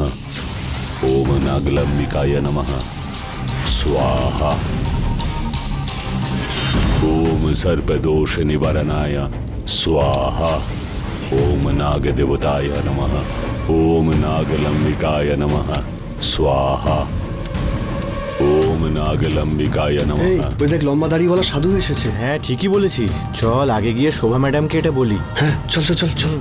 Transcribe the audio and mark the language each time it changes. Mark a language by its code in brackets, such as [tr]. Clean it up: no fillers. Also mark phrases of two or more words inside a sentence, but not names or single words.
[sa] ओम नागलंबिकाय नमः स्वाहा। ओम सर्पदोष निवारणाय स्वाहा। ओम नागदेवताय नमः। ओम नागलंबिकाय नमः स्वाहा। ওম নাগলম্বিকায় এই নমঃ। [bn] ওই দেখ লম্বা দাড়িওয়ালা সাধু এসেছে। হ্যাঁ ঠিকই বলেছিস, চল আগে গিয়ে শোভা ম্যাডামকে এটা বলি। হ্যাঁ চল চল চল চল।